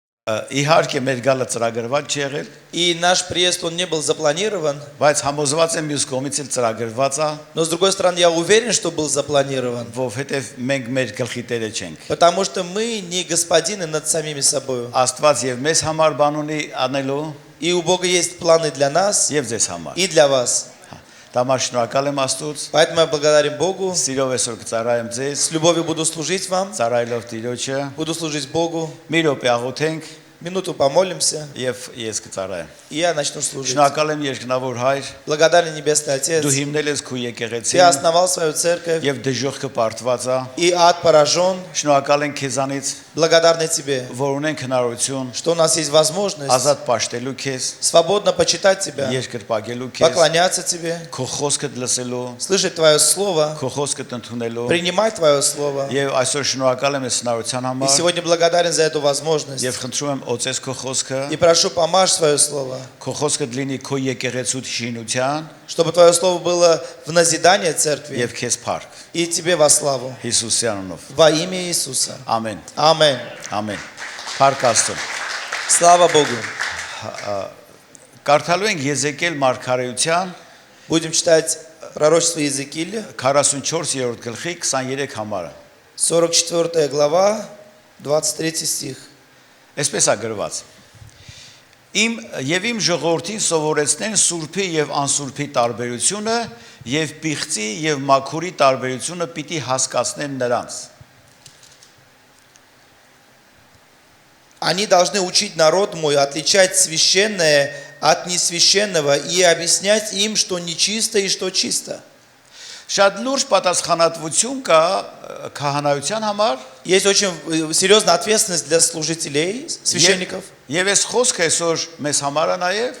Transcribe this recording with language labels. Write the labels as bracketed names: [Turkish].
[Armenian] Իհարկե մեր գալը ծրագրված չի եղել, [Russian] И наш приезд, он не был запланирован. [Armenian] բայց համոզված եմ մյուս կողմից էլ ծրագրված է, [Russian] Но с другой стороны, я уверен, что был запланирован. [Armenian] որովհետև մենք մեր գլխի տերը չենք։ [Russian] Потому что мы не господины над самими собой. [Armenian] Աստված եւ մեզ համար բան ունի անելու [Russian] И у Бога есть планы для нас [Armenian] եւ ձեզ համար։ [Russian] и для вас. [Armenian] Դամար շնորհակալ եմ Աստծուց, [Russian] Поэтому я благодарен Богу. [Armenian] սիրով այսօր կծառայեմ ձեզ, [Russian] С любовью буду служить вам. [Armenian] ծառայելով Տիրոջը, [Russian] Буду служить Богу. [Armenian] մի րոպե աղոթենք [Russian] Минуту помолимся. [Armenian] եւ ես կծառայեմ։ [Russian] И я начну служить. [Armenian] Շնորհակալ եմ երկնավոր Հայր, [Russian] Благодарен Небесный Отец. [Armenian] դու հիմնել ես քո [Russian] Ты [Armenian] եկեղեցին [Russian] основал свою церковь. [Armenian] եւ դժոխքը պարտված է։ [Russian] И ад поражен. [Armenian] Շնորհակալ ենք քեզանից, [Russian] Благодарны Тебе, [Armenian] որ ունենք հնարավորություն [Russian] что у нас есть возможность [Armenian] ազատ պաշտելու քեզ, [Russian] свободно почитать Тебя, [Armenian] երկրպագելու քեզ, [Russian] поклоняться Тебе, [Armenian] քո խոսքդ լսելու, [Russian] слышать Твое Слово, [Armenian] քո խոսքդ ընդունելու [Russian] принимать Твое Слово. [Armenian] եւ այսօր շնորհակալ եմ այս հնարավորության [Russian] И [Armenian] համար [Russian] сегодня благодарен за эту возможность. [Armenian] եւ խնդրում եմ օծես քո խոսքը, [Russian] И прошу, помажь свое Слово, [Armenian] քո խոսքդ լինի քո եկեղեցու շինության [Russian] чтобы Твое Слово было в назидание церкви [Armenian] եւ քեզ փառք [Russian] и Тебе во славу. [Armenian] Հիսուսի անունով։ [Russian] Во имя Иисуса. [Armenian] Ամեն։ [Russian] Аминь. [Armenian] Ամեն։ Փառք Աստծո։ [Russian] Слава Богу. [Armenian] Կարդալու ենք Եզեկիել մարգարեության [Russian] Будем читать пророчество Иезекииля, [Armenian] 44-րդ գլխի 23 համարը։ [Russian] 44 глава, 23 стих. [Armenian] Այսպես է գրված. Իմ ժողովրդին սովորեցնեն սուրբի եւ անսուրբի տարբերությունը եւ պիղծի եւ մաքուրի տարբերությունը պիտի հասկացնեն նրանց։ [Russian] Они должны учить народ мой отличать священное от несвященного и объяснять им, что нечисто и что чисто. [Armenian] Շատ լուրջ պատասխանատվություն կա քահանայության համար [Russian] Есть очень серьезная ответственность для служителей, священников. [Armenian] եւ այս խոսքը այսօր մեզ համար է նաեւ